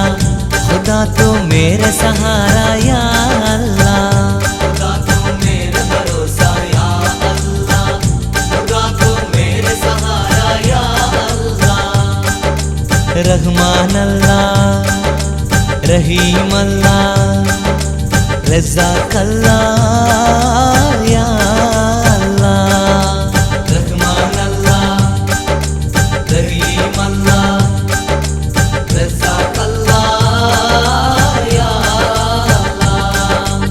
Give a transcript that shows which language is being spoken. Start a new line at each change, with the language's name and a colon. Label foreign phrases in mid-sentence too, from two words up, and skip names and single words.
Hindi: खुदा तू मेरा सहारा
Arabic: يا الله,
Hindi: खुदा तू मेरा भरोसा
Arabic: يا الله,
Hindi: खुदा तू मेरा सहारा
Arabic: يا الله.
Hindi: रहमान अल्लाह, रहीम अल्लाह, रज़ाक अल्लाह
Arabic: يا الله.
Hindi: रहमान अल्लाह, रहीम अल्लाह, रज़ाक अल्लाह
Arabic: يا الله.